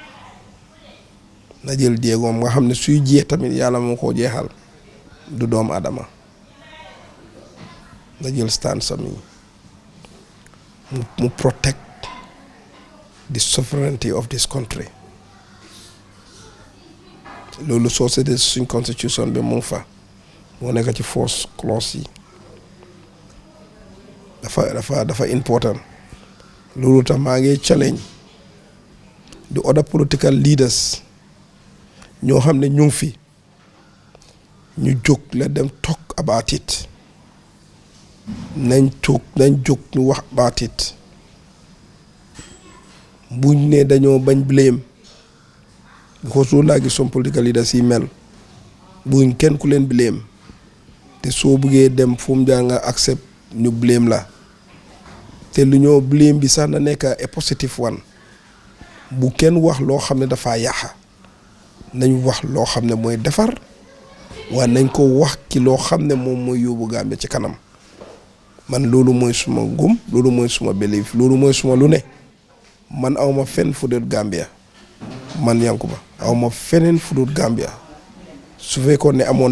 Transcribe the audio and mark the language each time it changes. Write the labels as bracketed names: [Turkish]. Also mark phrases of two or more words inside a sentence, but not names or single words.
[Wolof] na jël jéegoom nga xam ne suy jee tamit yàlla moo ko jeexal du doomu adama na jël stand sami mu [English] protect the sovereignty of this country [Wolof] loolu soo seetee suñ constitution bi mu fa moo nekk ci force clause yi dafa important loolu tax maa ngi [English] challenge the other political leaders [Wolof] ñoo xam ne ñu ngi fi ñu jóg [English] let them talk about it [Wolof] nañ jóg ñu wax [English] about it [Wolof] buñ ne dañoo bañ blame because loolu laa gis [English] some political leaders [Wolof] yi mel buñ kenn ku leen blame te soo bëggee dem fu mu jaar nga accept ñu blame la te lu ñoo blame bi sax na nekk [English] a positive one [Wolof] bu kenn wax loo xam ne dafa yàqa nañ wax loo xam ne mooy defar waaye nañ ko wax ci loo xam ne moom mooy yóbbu Gambia ci kanam man loolu mooy suma gum loolu mooy suma belief loolu mooy suma lu ne man awma fenn fu dul Gambia man Yankuba awma feneen fu dul Gambia su fekkoon ne amoon